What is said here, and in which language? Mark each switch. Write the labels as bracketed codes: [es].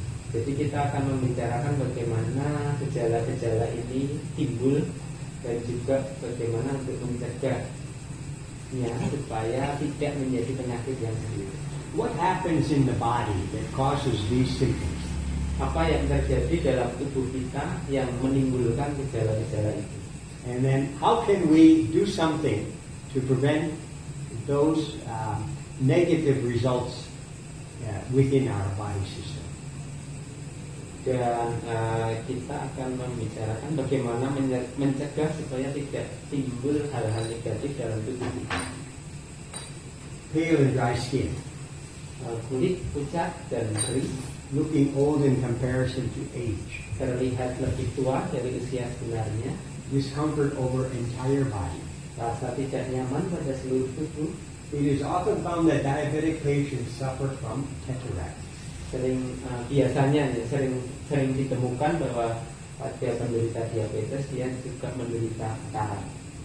[id] Jadi kita akan membicarakan bagaimana gejala-gejala ini timbul dan juga bagaimana untuk mencegahnya supaya tidak menjadi penyakit yang serius. [en] What happens in the body that causes these symptoms? [id] Apa yang terjadi dalam tubuh kita yang menimbulkan gejala-gejala itu? [en] And then how can we do something to prevent those negative results within our body system? [id] Dan kita akan membicarakan bagaimana mencegah supaya tidak timbul hal-hal negatif dalam tubuh kita. [en] Pale and dry skin. [id] Kulit pucat dan kering. [en] looking old in comparison to age. [id] terlihat lebih tua dari usia sebenarnya, [en] Discomfort over entire body. [id] rasa tidak nyaman pada seluruh tubuh. [en] It is often found that diabetic patients suffer from cataract. [id] Biasanya ya, sering ditemukan bahwa pada penderita diabetes dia juga menderita katarak.